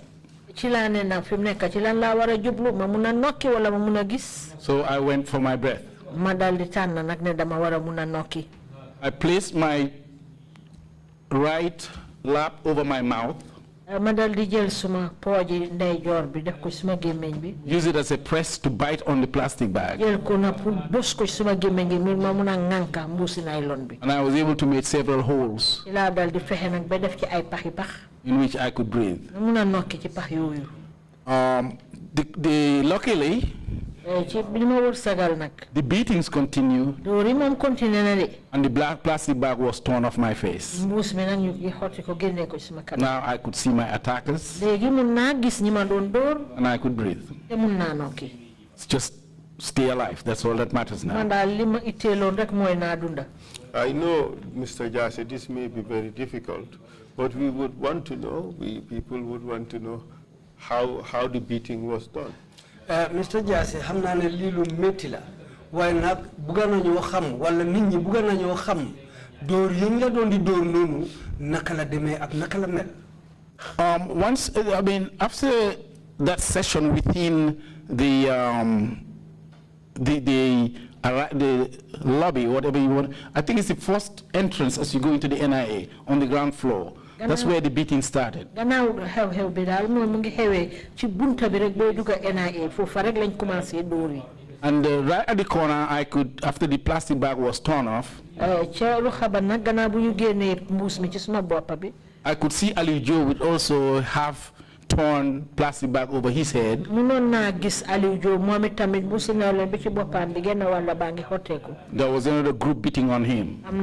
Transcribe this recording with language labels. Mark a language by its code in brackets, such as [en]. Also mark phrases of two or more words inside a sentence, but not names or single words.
[wo] Ci laa ne nag fi mu nekk ci lan laa war a jublu ma mun a nokki wala ma mun a gis. [en] So I went for my breath. [wo] Ma dal di tànn nag ne dama war a mun a nokki. [en] I placed my right lap over my mouth. [wo] Ma dal di jël suma pooji ndeyjoor bi def ko suma gémmiñ bi. [en] Use it as a press to bite on the plastic bag. [wo] Jël ko na pour bës ko suma gémmiñ gi ma mun a ŋànka mbuusi nylon bi. [en] And I was able to make several holes [wo] Ci laa dal di fexe nag ba def ci ay paxi pax. [en] in which I could breathe. [wo] Ma mun a nokki ci pax yooyu. [en] Luckily, [wo] Ci bi ma wër sagal nag. [en] the beatings continue [wo] Dóor yi moom continué na de. [en] and the black plastic bag was torn off my face. [wo] Mbuus mi nag ñu ngi xotti ko génnee ko ci suma kanam. [en] Now I could see my attackers [wo] Léegi mun naa gis ñi ma doon dóor [en] and I could breathe. [wo] te mun naa nokki. [en] It's just stay alive. That's all that matters [wo] Man [en] now. [wo] daal li ma itteeloon rek mooy naa dunda. [en] I know, Mr. Jarsey, this may be very difficult, but we would want to know, people would want to know how the beating was done. Mr. [wo] Jarsey xam naa ne lii lu métti la waaye nag bugga nañoo xam wala nit ñi bugga nañoo xam dóor yi ñu la doon di dóor noonu naka la demee ak naka la mel. [en] After that session within the lobby, whatever you want, I think it's the first entrance as you go into the NIA on the ground floor. That's where the beating started. [wo] Gannaaw xew-xew bi daal moom mu ngi xewee ci bunta bi rek booy dugg NIA foofu rek lañ commencé dóor yi. [en] And right at the corner, I could, after the plastic bag was torn off, I could see Ali Joe with also half torn plastic bag over his head. There was another group beating on him.